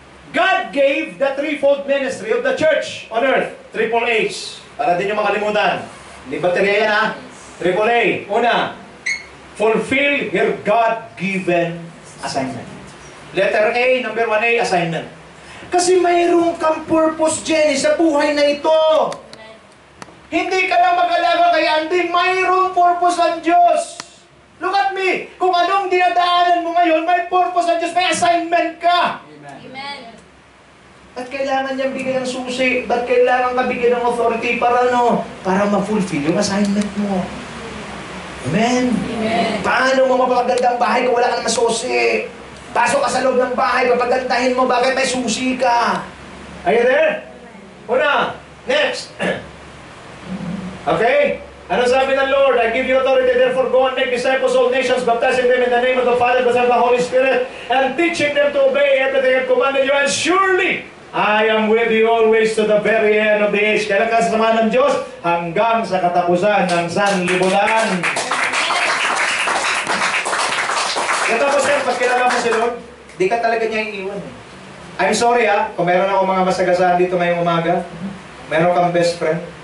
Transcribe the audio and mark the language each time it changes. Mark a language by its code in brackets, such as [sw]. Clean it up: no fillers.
[en] God gave the threefold ministry of the church on earth. [tl] Triple H. Para din yung makalimutan. Hindi baterya yan ha. Triple A. [en] Una, fulfill your God-given assignment. Letter A, number 1A, assignment. [tl] Kasi mayroong kang purpose, Jenny, sa buhay na ito. Hindi ka lang mag-alaga kay Andy, mayroong purpose ang Diyos. [en] Look at me. [tl] Kung anong dinadaanan mo ngayon, may purpose ang Diyos, may assignment ka. Amen. Ba't kailangan niyang bigyan ng susi? Ba't kailangan ka bigyan ng authority para ano? Para ma-fulfill yung assignment mo. Amen? Amen. Paano mo mapapagandang bahay kung wala kang masusi? Pasok ka sa loob ng bahay, papagandahin mo, bakit may susi ka? [en] Are you there? [tl] Una, next. Okay? Ano sabi ng Lord? [en] I give you authority, therefore go and make disciples of all nations, baptizing them in the name of the Father, the Son, and the Holy Spirit, and teaching them to obey everything I've commanded you, and surely I am with you always to the very end of the age. [tl] Kailan ka sasamahan ng Diyos? Hanggang sa katapusan ng sanlibutan. Katapos yan, pag kilala mo si Lord, di ka talaga niya iiwan. [en] I'm sorry [tl] ha, kung meron ako mga masagasaan dito ngayong umaga, meron kang best friend.